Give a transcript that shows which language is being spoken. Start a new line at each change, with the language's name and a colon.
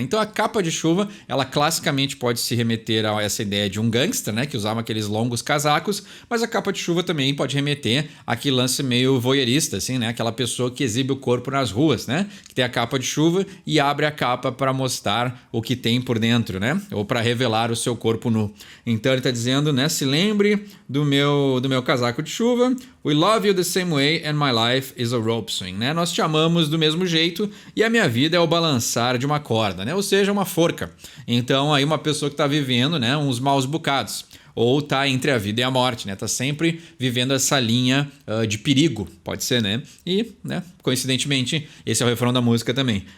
Portuguese: Então a capa de chuva, ela classicamente pode se remeter a essa ideia de um gangster, né? Que usava aqueles longos casacos, mas a capa de chuva também pode remeter àquele lance meio voyeurista, assim, né? Aquela pessoa que exibe o corpo nas ruas, né? Que tem a capa de chuva e abre a capa para mostrar o que tem por dentro, né? Ou para revelar o seu corpo nu. Então ele está dizendo, né? Se lembre do meu casaco de chuva.
English: We love you the same way and my life is a rope swing, né?
Portuguese: Nós te amamos do mesmo jeito e a minha vida é o balançar de uma corda, né? Ou seja, uma forca. Então aí uma pessoa que está vivendo, né, uns maus bocados. Ou tá entre a vida e a morte, né? Tá sempre vivendo essa linha de perigo, pode ser, né? E, né, coincidentemente, esse é o refrão da música também.